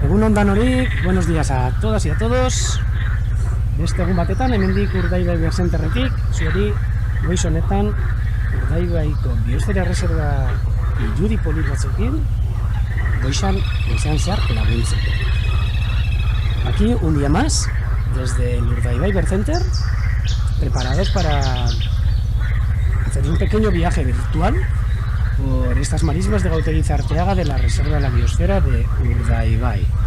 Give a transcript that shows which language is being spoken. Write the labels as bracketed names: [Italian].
[Basque] on Danorik, [Spanish] buenos días a todas y a todos. [Basque] Beste egun batetan, hemendik Urdaibai Bersenterretik, zueri goiz honetan Urdaibaiko biosfera reserva irudi polit batzuekin goizan zehar laguntzeko. [Spanish] Aquí un día más, desde el Urdaibai Bercenter, preparados para hacer un pequeño viaje virtual por estas marismas de Gautegi Arteaga de la Reserva de la Biosfera de Urdaibai.